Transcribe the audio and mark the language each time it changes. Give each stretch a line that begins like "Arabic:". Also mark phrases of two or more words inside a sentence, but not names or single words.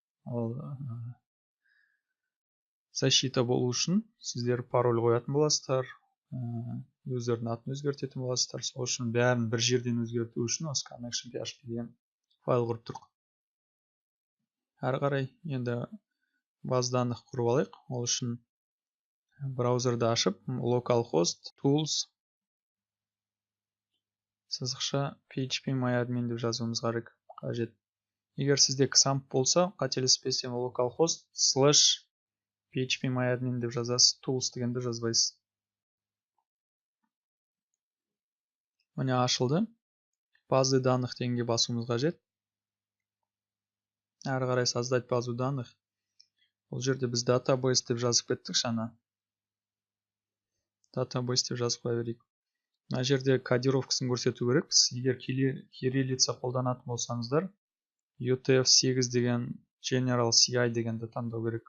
Kazakh: Защита болу үшін сіздер пароль қоятын боласыздар, userдің атын өзгертетін боласыздар. Сол үшін бәрін бір жерден өзгерту үшін осы connection.php деген файл құрып тұрық. Әрі қарай енді
Russian: база данных
Kazakh: құрып алайық. Ол үшін браузерді ашып, localhost tools сызықша php-myadmin деп жазуымыз қажет. Егер сізде XAMPP болса, қателеспесем localhost / php-myadmin деп жазасыз, tools дегенді жазбайсыз. Міне ашылды.
Russian: Базы данных
Kazakh: дегенге басуымыз қажет. Әрі қарай
Russian: создать базу данных.
Kazakh: Бұл жерде біз database деп жазып кеттік жаңа. Database деп жазып қоя берейік. Мына жерде кодировкасын көрсету керекпіз. Егер кириллица қолданатын болсаңыздар, UTF-8 деген General CI дегенді таңдау керек.